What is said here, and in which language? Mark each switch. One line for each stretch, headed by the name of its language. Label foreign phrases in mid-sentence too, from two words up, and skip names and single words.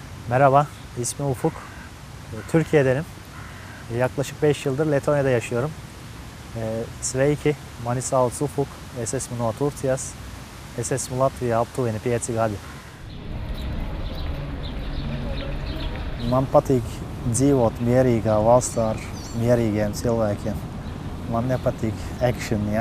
Turkish: Merhaba, ismim Ufuk. Türkiye'denim. Yaklaşık 5 yıldır Letonya'da yaşıyorum.
Latvian: Sveiki, mani sauc Ufuk, es esmu no Turcijas, es esmu Latvijā aptuveni 5 gadi. Man patīk dzīvot mierīgā valstā ar mierīgiem cilvēkiem. Man nepatīk action, ja?